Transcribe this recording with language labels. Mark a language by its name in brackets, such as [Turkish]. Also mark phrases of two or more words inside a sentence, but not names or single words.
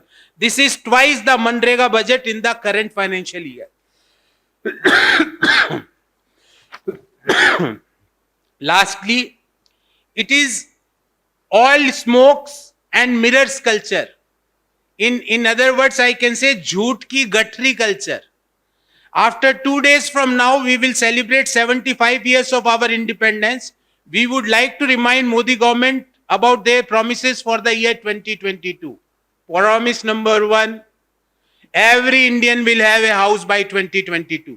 [English] This is twice the Manrega budget in the current financial year. Lastly, it is all smokes and mirrors culture. In other words, I can say [Hindi] jhoot ki gatri [English] culture. After 2 days from now, we will celebrate 75 years of our independence. we would like to remind Modi government about their promises for the year 2022. Promise number 1, every Indian will have a house by 2022.